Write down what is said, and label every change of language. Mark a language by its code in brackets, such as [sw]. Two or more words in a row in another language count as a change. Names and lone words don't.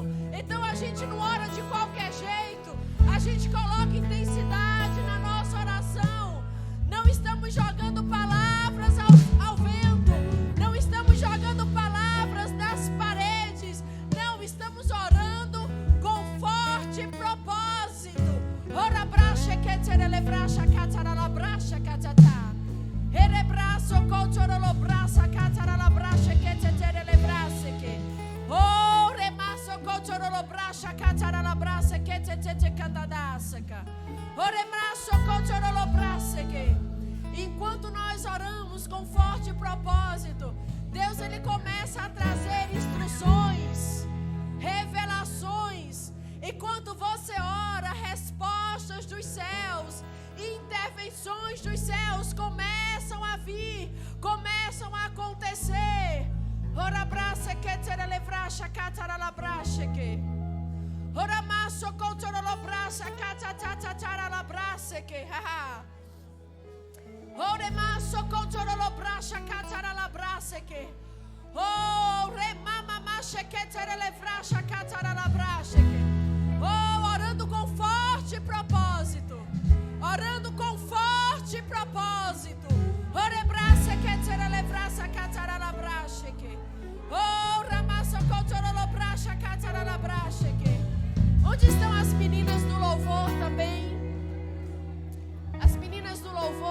[pt] Então a gente não ora de qualquer jeito, a gente coloca intensidade na nossa oração. Não estamos jogando palavras ao vento, não estamos jogando palavras nas paredes, não, estamos orando com forte propósito. Ora bracha que terele bracha catara bracha catata. Ere braço cotorolo braça catara bracha que terele braça que. Oh, remasso cotorolo bracha catara braça que te candadasca. Ore braço cotorolo braça que. Enquanto nós oramos com forte propósito, Deus ele começa a trazer instruções, revelações. Enquanto você ora, respostas dos céus, intervenções dos céus começam a vir, começam a acontecer. Ora braça que terele bracha catara bracha que. Ora masso cotorolo braça catata braça que. Ore masso cotorolo bracha catara braça que. Oh, re mama macha que terele bracha catara bracha que. Oh, orando com forte propósito. Orando com forte propósito. Ore braça que terele braça catara bracha que. Oh, ramassa cotorolo bracha catara bracha que. Onde estão as meninas do louvor também? As meninas do louvor.